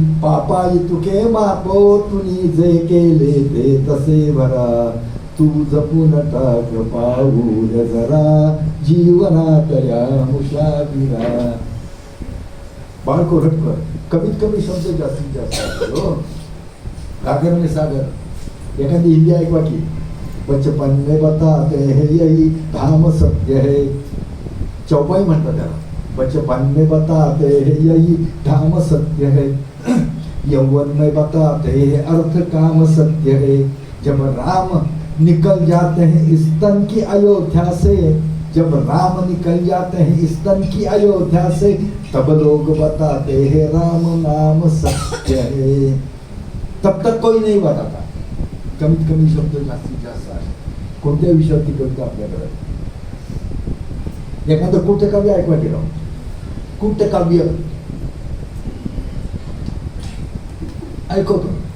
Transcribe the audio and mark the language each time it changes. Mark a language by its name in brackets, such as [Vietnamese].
[Marathi] पापाई तुके मापो तुनी जे केले ते तसे भरा. तू जपून टाक पाऊल जरा, जीवनात या मुसाफिरा. बाळ कोल्हटकर कमीत कमी शब्द जास्तीत जास्त. [Hindi] गागर में सागर [Marathi] एखादी हिंदी ऐकवा की. [Hindi] बचपन में बताते हैं यही धाम सत्य है. [Marathi] चौपाई म्हणतात त्याला. [Hindi] बचपन में बताते हैं यही धाम सत्य है, यौवन में बताते हैं अर्थ काम सत्य है। जब राम निकल जाते हैं इस तन की अयोध्या से, जब राम निकल जाते हैं इस तन की अयोध्या से, तब लोग बताते हैं राम नाम सत्य है। तब तक कोई नहीं बताता, [Marathi] कमीत कमी शब्द जास्तीत जास्त आहे. कोणत्या विषयावरती कविता आपल्याकडे? एखादं कुटकाव्य ऐकवा गेलं, कुटकाव्य ऐकवतो.